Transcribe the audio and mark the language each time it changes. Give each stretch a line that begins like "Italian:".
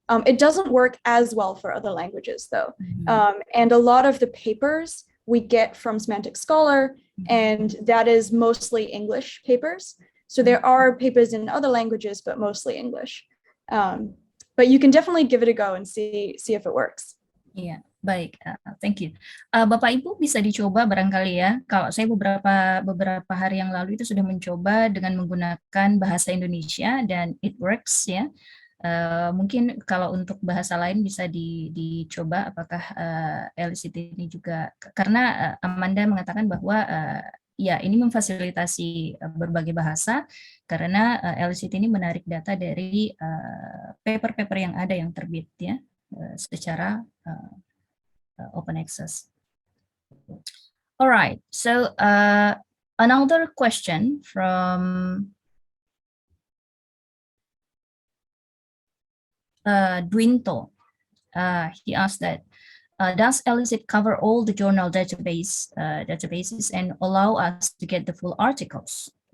English: It doesn't work as well for other languages though. And a lot of the papers we get from Semantic Scholar, and that is mostly English papers. So there are papers in other languages, but mostly English. But you can definitely give it a go and see if it works. Yeah.
Indonesian: Baik,
English: thank you.
Indonesian: Bapak Ibu bisa dicoba barangkali ya. Kalau saya beberapa hari yang lalu itu sudah mencoba dengan menggunakan bahasa Indonesia dan
English: it works
Indonesian: ya. Mungkin kalau untuk bahasa lain bisa dicoba apakah Elicit ini juga, karena Amanda mengatakan bahwa ya ini memfasilitasi berbagai bahasa, karena Elicit ini menarik data dari paper-paper yang ada yang terbit ya secara open access.
English: All right, so another question from Dwinto. He asked that, does Elicit cover all the journal databases and allow us to get the full articles?